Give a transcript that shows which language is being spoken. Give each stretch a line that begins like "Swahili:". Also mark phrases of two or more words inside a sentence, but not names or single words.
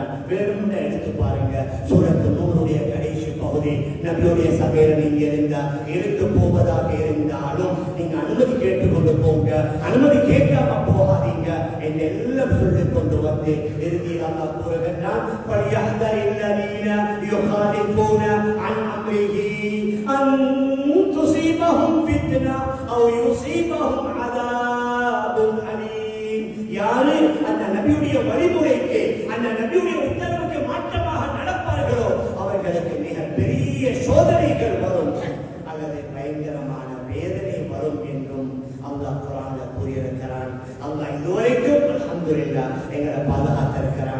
Tamil: வேணும்னு எடுத்து பாருங்க. சூரத்து நூறுடைய கடைசி பகுதி. நபியுடைய சபையில நீங்க இருந்தா இருந்து போவதாக இருந்தாலும் நீங்க அனுமதி கேட்டுக்கொண்டு போங்க, அனுமதி கேட்காம போகாதீங்க என்று எல்லாம் சொல்லிக் கொண்டு வந்து இறுதியில் அல்லாஹ் கூறுகின்றான்,
Arabic: فَلْيَحْذَرِ يُخَالِفُونَ عَنْ أَمْرِهِ أَنْ تُصِيبَهُمْ فِتْنَةٌ أَوْ يُصِيبَهُمْ عَذَابٌ أَلِيمٌ.
Tamil: யாரு அந்த நபியுடைய வழிமுறைக்கு அந்த நபியுடைய உத்தரவுக்கு மாற்றமாக நடப்பார்களோ அவர்களுக்கு மிக பெரிய சோதனைகள் வரும் அல்லது பயங்கரமான வேதனை வரும் என்றும் அல்லாஹ் குர்ஆன்ல கூறியிருக்கிறான். அல்லாஹ் இதுவரைக்கும் அல்ஹம்துலில்லாஹ் எங்களை பாதுகாத்திருக்கிறான்.